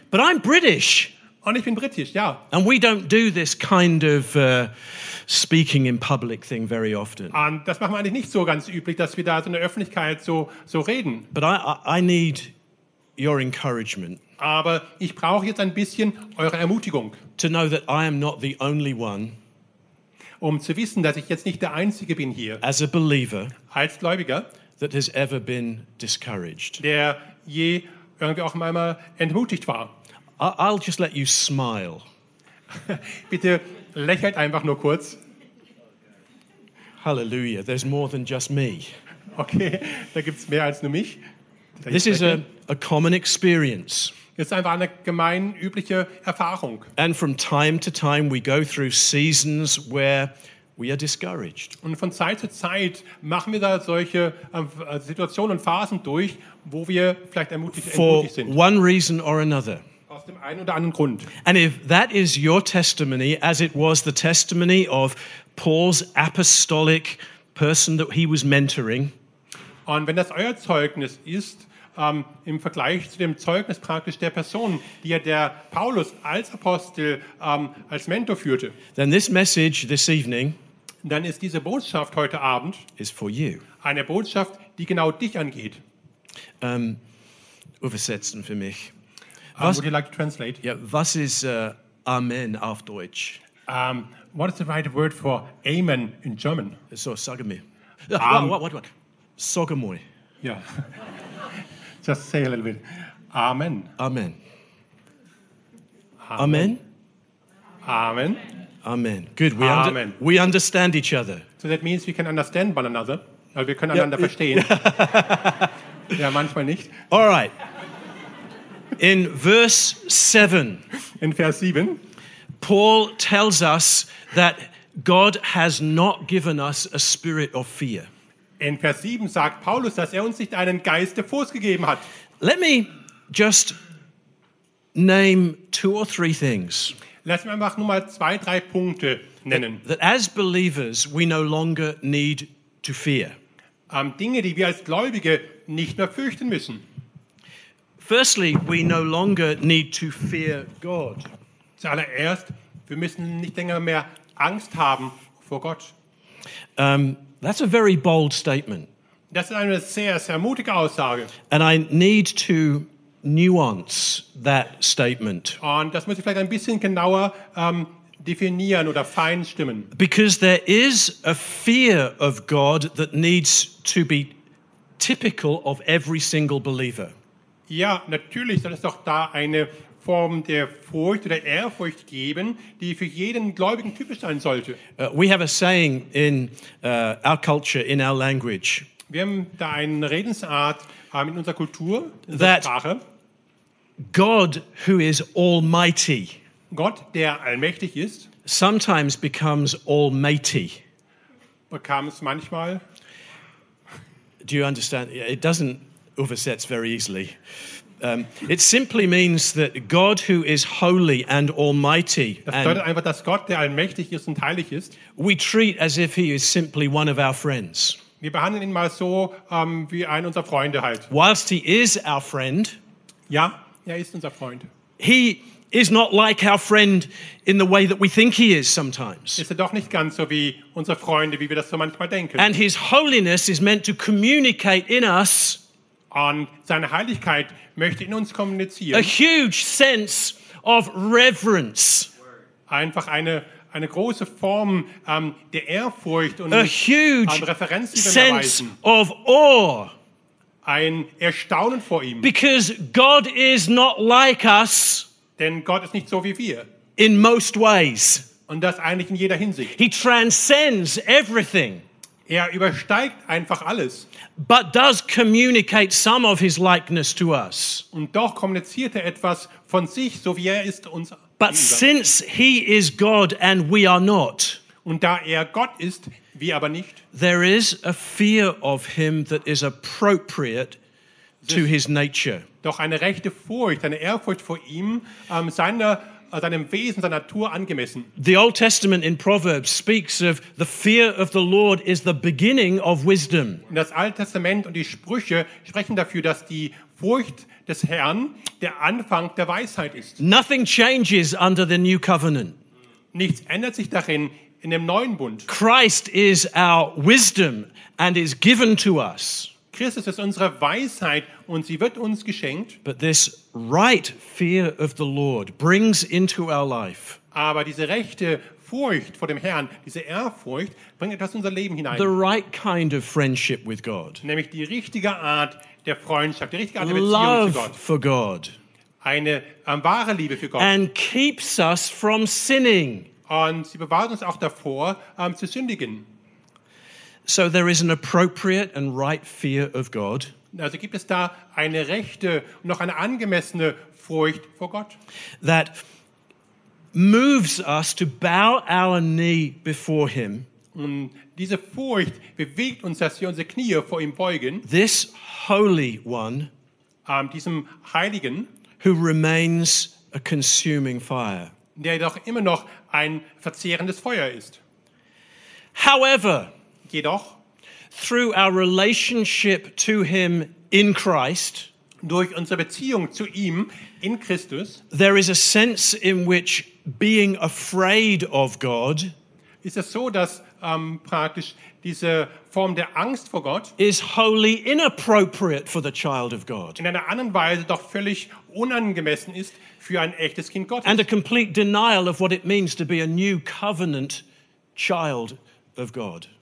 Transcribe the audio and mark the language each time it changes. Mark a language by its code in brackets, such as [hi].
[en] But I'm British. [de] Und ich bin britisch, ja. [en] And we don't do this kind of speaking in public thing very often. [de] Und das machen wir eigentlich nicht so ganz üblich, dass wir da so in der Öffentlichkeit so reden. [en] But I need your encouragement. [de] Aber ich brauche jetzt ein bisschen eure Ermutigung. [en] To know that I am not the only one. [de] Um zu wissen, dass ich jetzt nicht der Einzige bin hier. [en] As a believer. [de] Als Gläubiger. [en] That has ever been discouraged. [de] Der je irgendwie auch einmal entmutigt war. [en] I'll just let you smile. [de] Bitte lächelt einfach nur kurz. [en] Hallelujah, there's more than just me. [de] Okay, da gibt's mehr als nur mich. [en] This is a common experience. [de] Ist einfach eine gemein übliche Erfahrung. [en] And from time to time we go through seasons where we are discouraged. [de] Und von Zeit zu Zeit machen wir da solche Situationen und Phasen durch, wo wir vielleicht entmutigt sind. [en] For one reason or another. [de] Aus dem einen oder anderen Grund. [en] And if that is your testimony, as it was the testimony of Paul's apostolic person that he was mentoring. [de] Und wenn das euer Zeugnis ist, im Vergleich zu dem Zeugnis praktisch der Person, die ja der Paulus als Apostel, als Mentor führte, [en] then this message this evening, [de] dann ist diese Botschaft heute Abend [en] is for you. [de] Eine Botschaft, die genau dich angeht. Übersetzen für mich. [en] Would you like to translate? [de] Yeah, was ist Amen auf Deutsch? [en] What is the right word for Amen in German? [de] So, sag mir. What? Sag mir. [en] Yeah. Just say a little bit. Amen. Amen. Amen. Amen. Amen. Good. We understand each other. So that means we can understand one another. [de] Also wir können einander verstehen. Ja, manchmal nicht. [en] All right. In verse 7. [de] In Vers 7. [en] Paul tells us that God has not given us a spirit of fear. [de] In Vers 7 sagt Paulus, dass uns nicht einen Geist der Furcht gegeben hat. [en] Let me just name two or three things. [de] Lass mich einfach nur mal zwei, drei Punkte nennen. [en] That as believers we no longer need to fear. [de] Dinge, die wir als Gläubige nicht mehr fürchten müssen. [en] Firstly, we no longer need to fear God. [de] Zuallererst, wir müssen nicht länger mehr Angst haben vor Gott. [en] That's a very bold statement. [de] Das ist eine sehr, sehr mutige Aussage. [en] And I need to nuance that statement. [de] Und das muss ich vielleicht ein bisschen genauer definieren oder feinstimmen. [en] Because there is a fear of God that needs to be typical of every single believer. [de] Ja, natürlich soll es doch da eine Form der Furcht oder Ehrfurcht geben, die für jeden Gläubigen typisch sein sollte. [en] We have a saying in our culture, in our language. [de] Wir haben da eine Redensart in unserer Kultur, in [en] that [de] unserer Sprache. [en] God, who is almighty, [de] Gott, der allmächtig ist, [en] sometimes becomes almighty. Becomes [de] manchmal. [en] Do you understand? It doesn't [de] übersetzt [en] very easily. It simply means that God, who is holy and almighty, [de] das bedeutet einfach, dass Gott, der allmächtig ist und heilig ist, [en] we treat as if he is simply one of our friends. [de] Wir behandeln ihn mal so, wie einen unserer Freunde halt. [en] Whilst he is our friend, [de] ja, er ist unser Freund. [en] He is not like our friend in the way that we think he is sometimes. [de] Ist er doch nicht ganz so wie unsere Freunde, wie wir das so manchmal denken. [en] And his holiness is meant to communicate in us. [de] Und seine Heiligkeit möchte in uns kommunizieren. [en] A huge sense of reverence. [de] Einfach eine große Form der Ehrfurcht und Reverenz übereinander [en] of awe. [de] Ein Erstaunen vor ihm. [en] Because God is not like us. [de] Denn Gott ist nicht so wie wir. [en] In most ways. [de] Und das eigentlich in jeder Hinsicht. [en] He transcends everything. [de] Er übersteigt einfach alles. [en] But does communicate some of his likeness to us. [de] Und doch kommuniziert er etwas von sich, so wie er ist uns. [en] But since he is God and we are not. [de] Und da er Gott ist, wir aber nicht. [en] There is a fear of him that is appropriate to his nature. [de] Doch eine rechte Furcht, eine Ehrfurcht vor ihm, seinem Wesen, seiner Natur angemessen. [en] The Old Testament in Proverbs speaks of the fear of the Lord is the beginning of wisdom. [de] Das Alte Testament und die Sprüche sprechen dafür, dass die Furcht des Herrn der Anfang der Weisheit ist. [en] Nothing changes under the new covenant. [de] Nichts ändert sich darin in dem neuen Bund. [en] Christ is our wisdom and is given to us. [de] Christus ist unsere Weisheit und sie wird uns geschenkt. [en] But this right fear of the Lord brings into our life. [de] Aber diese rechte Furcht vor dem Herrn, diese Ehrfurcht, bringt etwas in unser Leben hinein. [en] The right kind of friendship with God. [de] Nämlich die richtige Art der Freundschaft, die richtige Art der Beziehung [en] love [de] zu Gott. [en] For God. [de] Eine wahre Liebe für Gott. [en] And keeps us from sinning. [de] Und sie bewahrt uns auch davor, zu sündigen. [en] So there is an appropriate and right fear of God. [de] Also gibt es da eine rechte und noch eine angemessene Furcht vor Gott? [en] That moves us to bow our knee before him. [de] Und diese Furcht bewegt uns, dass wir unsere Knie vor ihm beugen. [en] This holy one, [de] diesem Heiligen, [en] who remains a consuming fire. [de] Der doch immer noch ein verzehrendes Feuer ist. [en] However, [de] jedoch, [en] through our relationship to him in Christ, [de] durch unsere Beziehung zu ihm in Christus, [en] there is a sense in which being afraid of God, [de] ist es so, dass praktisch diese Form der Angst vor Gott [en] is wholly inappropriate for the child of God. [de] In einer anderen Weise doch völlig unangemessen ist für ein echtes Kind Gottes. [en] And a complete denial of what it means to be a new covenant child of God.